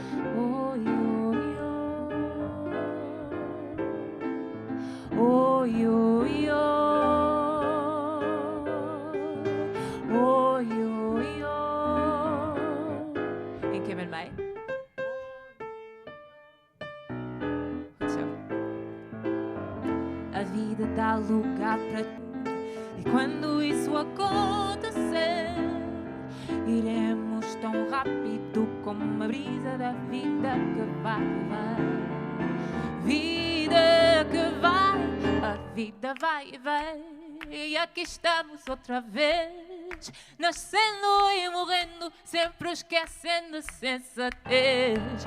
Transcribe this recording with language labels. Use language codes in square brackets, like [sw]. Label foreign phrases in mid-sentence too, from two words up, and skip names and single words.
[nl] Oi, oi, oi. Oi, oi, oi. En keer met mij. Goed zo. [pt] A vida dá lugar para tudo, e quando isso acontecer, iremos tão rápido como a brisa da vida que vai, vai. Vida que vai, a vida vai e vem, e aqui estamos outra vez, nascendo e morrendo, sempre esquecendo a sensatez.